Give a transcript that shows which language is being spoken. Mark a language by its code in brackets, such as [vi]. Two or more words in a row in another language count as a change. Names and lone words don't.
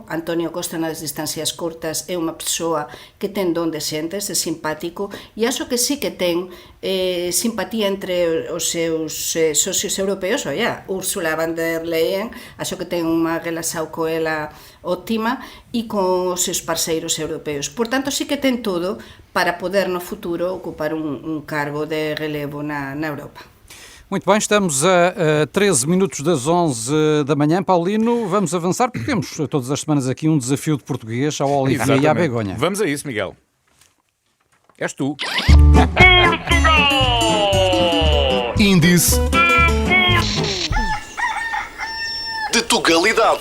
[gl] Antonio Costa nas distancias curtas é unha persoa que ten don de xentes, é simpático, e acho que sí que ten simpatía entre os seus socios europeos. Ursula von der Leyen, acho que ten unha relación co ela óptima, e con os seus parceiros europeus. Por tanto, sí que ten todo para poder no futuro ocupar un cargo de relevo na Europa. [pt] Muito bem, estamos a 13 minutos das 11 da manhã. Paulino, vamos avançar, porque temos todas as semanas aqui um desafio de português ao Olivier e à Begonha. Vamos a isso, Miguel. És tu. Índice de Tugalidade.